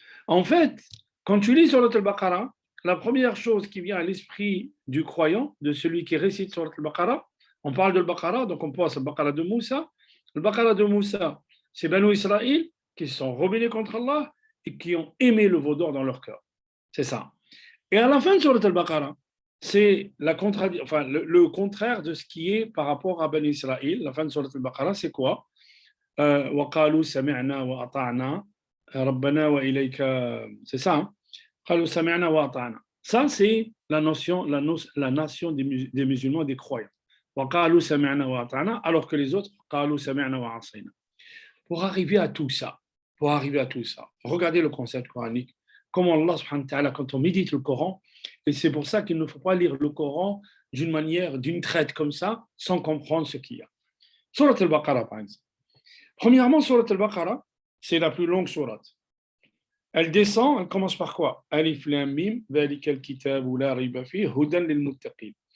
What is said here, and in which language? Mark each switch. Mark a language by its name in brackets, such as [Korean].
[French] En fait, quand tu lis Surat al-Baqarah, la première chose qui vient à l'esprit du croyant, de celui qui récite Surat al-Baqarah, on parle de al-Baqarah, donc on pense au Baqarah de Moussa. Le Baqarah de Moussa, c'est Banu Israël qui se sont rebellés contre Allah et qui ont aimé le veau d'or dans leur cœur. C'est ça. Et à la fin de Surat al-Baqarah, c'est le contraire de ce qui est par rapport à Banu Israël. La fin de Surat al-Baqarah, c'est quoi? [Arabic] وقالوا سمعنا وأطعنا ربنا وإليك, [French] c'est ça, hein? [Arabic] قالوا سمعنا وأطعنا. [French] Ça, c'est la nation des musulmans, des croyants. [Arabic] وقالوا سمعنا وأطعنا, [French] alors que les autres, [Arabic] قالوا سمعنا وعصينا. [French] Pour arriver à tout ça, regardez le concept coranique, comment Allah subhanahu wa ta'ala, quand on médite le Coran, et c'est pour ça qu'il ne faut pas lire le Coran d'une traite comme ça, sans comprendre ce qu'il y a. Surat al-Baqarah, par exemple. Premièrement, Surat al-Baqarah, c'est la plus longue sourate. Elle descend, elle commence par quoi? [Arabic] Alif Lam Mim, ذلك الكتاب لا ريب فيه هدى للمتقين.